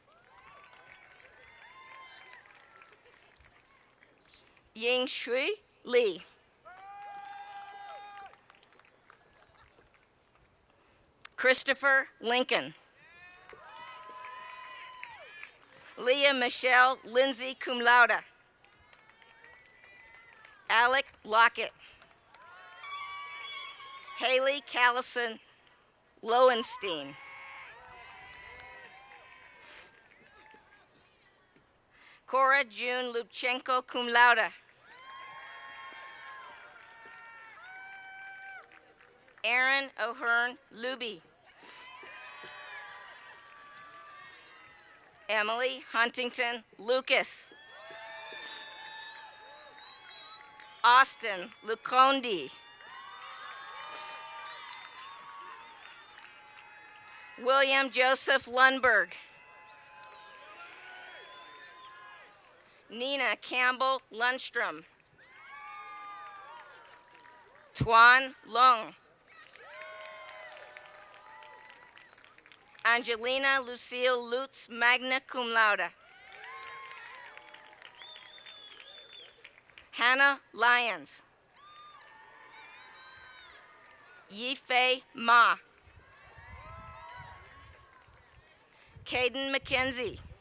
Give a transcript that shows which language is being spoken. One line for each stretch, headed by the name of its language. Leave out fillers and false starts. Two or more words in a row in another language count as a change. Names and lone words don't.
English: Ying Shui Lee. Christopher Lincoln. Leah Michelle Lindsay
Latin: cum laude.
English: Alec Lockett. Haley Callison Lowenstein. Cora June Lubchenko
Latin: cum laude.
English: Aaron O'Hearn Luby. Emily Huntington Lucas. Austin Lucondi. William Joseph Lundberg. Nina Campbell Lundstrom. Tuan Lung. Angelina Lucille Lutz,
Latin: magna cum laude.
English: Hannah Lyons. Yifei Ma. Caden McKenzie.